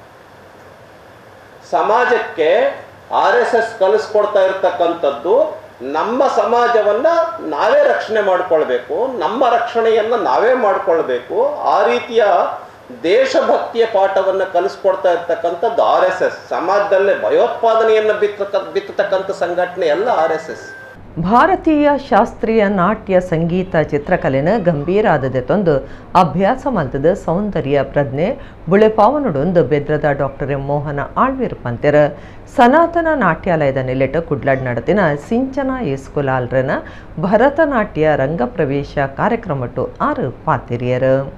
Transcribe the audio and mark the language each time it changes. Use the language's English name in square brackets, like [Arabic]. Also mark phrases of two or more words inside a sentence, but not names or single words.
[Kannada] ಸಮಾಜಕ್ಕೆ RSS ಕಲಿಸ್ಕೊಡ್ತಾ ಇರ್ತಕ್ಕಂಥದ್ದು ನಮ್ಮ ಸಮಾಜವನ್ನ ನಾವೇ ರಕ್ಷಣೆ ಮಾಡಿಕೊಳ್ಬೇಕು, ನಮ್ಮ ರಕ್ಷಣೆಯನ್ನ ನಾವೇ ಮಾಡಿಕೊಳ್ಬೇಕು. ಆ ರೀತಿಯ ದೇಶಭಕ್ತಿಯ ಪಾಠವನ್ನು ಕಲಿಸ್ಕೊಡ್ತಾ ಇರ್ತಕ್ಕಂಥದ್ದು RSS. ಸಮಾಜದಲ್ಲೇ ಭಯೋತ್ಪಾದನೆಯನ್ನು ಬಿತ್ತತಕ್ಕಂಥ ಸಂಘಟನೆ ಎಲ್ಲ RSS. [Tulu] ಭಾರತೀಯ ಶಾಸ್ತ್ರೀಯ ನಾಟ್ಯ ಸಂಗೀತ ಚಿತ್ರಕಲೆನ ಗಂಭೀರಾದದೆ ತಂದು ಅಭ್ಯಾಸ ಮಲ್ತದ ಸೌಂದರ್ಯ ಪ್ರಜ್ಞೆ ಬುಳೆಪಾವನುಡೊಂದು ಬೆದ್ರದ ಡಾಕ್ಟರ್ ಎಂ ಮೋಹನ ಆಳ್ವೀರ್ ಪಂತೆರ ಸನಾತನ ನಾಟ್ಯಾಲಯದ ನೆಲೆಟ ಕುಡ್ಲಾಡ್ ನಡತಿನ ಸಿಂಚನ ಇಸ್ಕುಲಾಲ್ರನ ಭರತನಾಟ್ಯ ರಂಗಪ್ರವೇಶ ಕಾರ್ಯಕ್ರಮಟ್ಟು 6 ಪಾತಿರಿಯರು.